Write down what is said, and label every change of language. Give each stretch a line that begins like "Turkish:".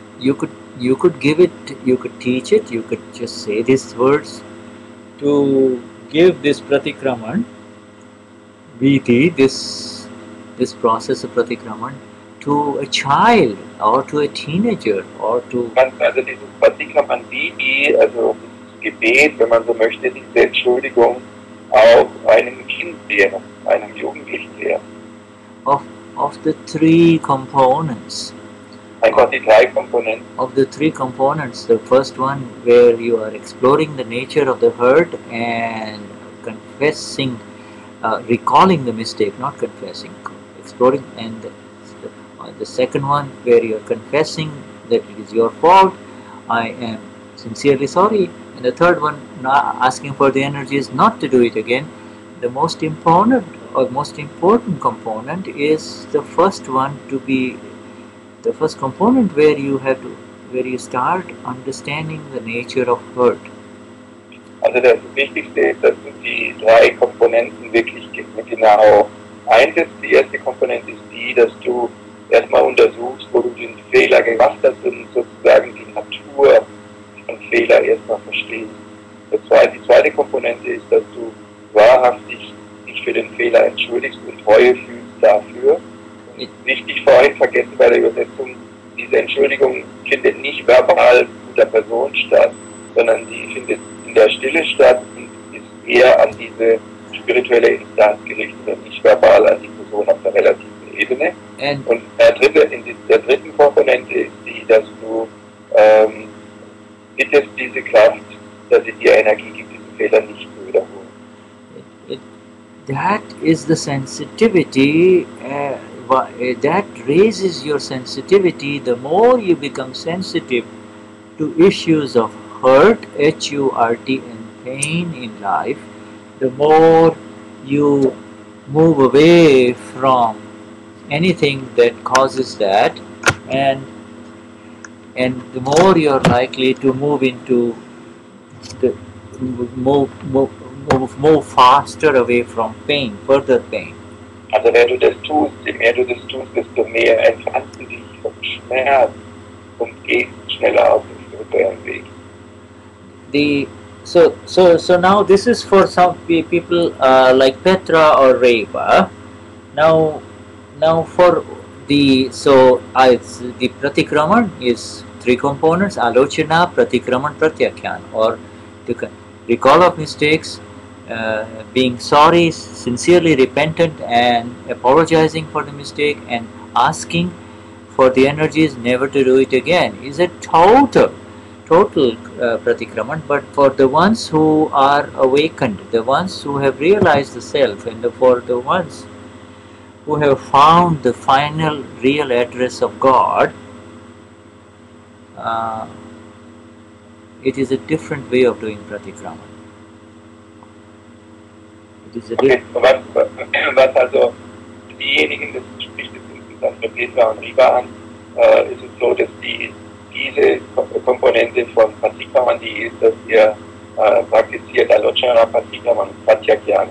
English: You could give it, you could teach it, you could just say these words to give this pratikraman, viti, this process of pratikraman, to a child or to a teenager or to
German: Also dieses Patikram Vidi, also dieses Gebet, wenn man so möchte, diese Entschuldigung auch einem Kind lehren, einem Jugendlichen lehren.
English: of the three components.
German: Einfach die drei Komponenten.
English: Of the three components, the first one where you are exploring the nature of the hurt and confessing, recalling the mistake, not confessing, exploring, and the second one where you are confessing that it is your fault, I am sincerely sorry, and the third one, not asking for the energies not to do it again. The most important component is the first one to be the first component where you start understanding the nature of hurt.
German: Also das Wichtigste ist, dass du die drei Komponenten wirklich genau einsetzt. Die erste Komponente ist die, dass du erstmal untersuchst, wo du den Fehler gemacht hast und sozusagen die Natur von Fehler erstmal verstehst. Die zweite Komponente ist, dass du wahrhaftig dich für den Fehler entschuldigst und Reue fühlst dafür. Wichtig vorhin vergessen bei der Übersetzung, diese Entschuldigung findet nicht verbal mit der Person statt, sondern die findet in der Stille statt und ist eher an diese spirituelle Instanz gerichtet und nicht verbal an die Person auf der relativen Ebene. Und der dritten Komponente ist die, dass du bittest diese Kraft, dass sie dir Energie gibt, diesen Fehler nicht zu wiederholen.
English: That is the sensitivity. That raises your sensitivity. The more you become sensitive to issues of hurt, H-U-R-T, and pain in life, the more you move away from anything that causes that, and the more you're likely to move into the move faster away from pain, further pain.
German: Also wenn du das tust, je mehr du das tust, desto mehr entfernst du dich vom Schmerz und gehst schneller auf den spirituellen Weg.
English: So now this is for some people like Petra or Reva. Now for the the pratikraman is three components: alochana, pratikraman, pratyakyan, or to recall of mistakes, being sorry, sincerely repentant and apologizing for the mistake, and asking for the energies never to do it again is a total pratikraman. But for the ones who are awakened, the ones who have realized the self, and for the ones who have found the final real address of God, it is a different way of doing pratikraman.
German: Okay, was also diejenigen, das spricht es insgesamt für Petra und Riva an, ist es so, dass diese Komponente von Pratikraman, die ist, dass ihr praktiziert Alochana, Pratikraman und Pratyakyan.